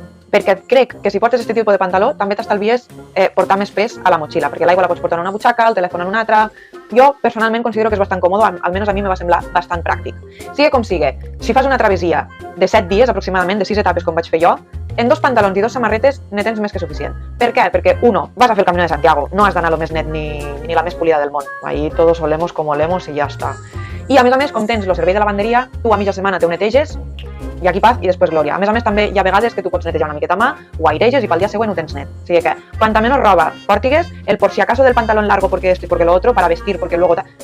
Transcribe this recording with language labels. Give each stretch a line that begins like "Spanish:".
Catalan: Perquè crec que si portes aquest tipus de pantaló també t'estalvies portar més pes a la motxilla, perquè l'aigua la pots portar en una butxaca, el telèfon en una altra. Jo personalment considero que és bastant còmode, almenys a mi me va semblar bastant pràctic. Sigui com sigui, si fas una travessia de 7 dies aproximadament, de 6 etapes com vaig fer jo, en 2 pantalons i 2 samarretes ne tens més que suficient. Per què? Perquè, uno, vas a fer el Camino de Santiago, no has d'anar lo més net ni la més polida del món.
Spanish: Ahí todos olemos como olemos
Catalan: i ja està. I a més, com tens el servei de lavanderia, tu a mitja setmana te ho neteges, i aquí paz i després glòria. A més, també hi ha vegades que tu pots netejar una miqueta mà, ho aireges i pel dia següent ho tens net. O sigui que,
Spanish: cuanta menos roba portigues, el por si acaso del pantalón largo porque esto y porque lo otro, para vestir porque luego...